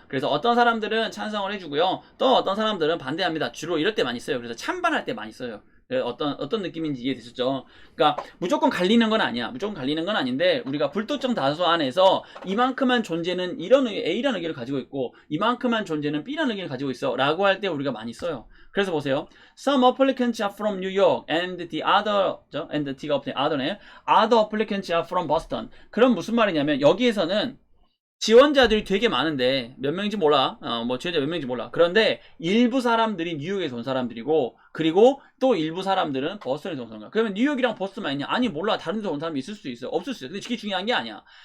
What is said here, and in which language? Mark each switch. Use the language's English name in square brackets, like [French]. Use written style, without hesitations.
[Korean] 그래서 어떤 사람들은 찬성을 해주고요. 또 어떤 사람들은 반대합니다. 주로 이럴 때 많이 써요. 그래서 찬반할 때 많이 써요. 어떤 느낌인지 이해되셨죠? 그러니까 무조건 갈리는 건 아니야. 무조건 갈리는 건 아닌데 우리가 불특정 다수 안에서 이만큼만 존재는 이런 A라는 의견을 가지고 있고 이만큼만 존재는 B라는 의견을 가지고 있어 라고 할 때 우리가 많이 써요. 그래서 보세요. [English] Some applicants are from New York and the other and [Korean] T가 없네. other네. [English] Other applicants are from Boston. [Korean] 그럼 무슨 말이냐면 여기에서는 지원자들이 되게 많은데 몇 명인지 몰라. 뭐 지원자 몇 명인지 몰라. 그런데 일부 사람들이 뉴욕에서 온 사람들이고 그리고 또 일부 사람들은 버스턴에서 온 사람들. 그러면 뉴욕이랑 버스턴만 있냐? 아니 몰라. 다른 데서 온 사람이 있을 수 있어. 없을 수 있어. 근데 그게 중요한 게 아니야.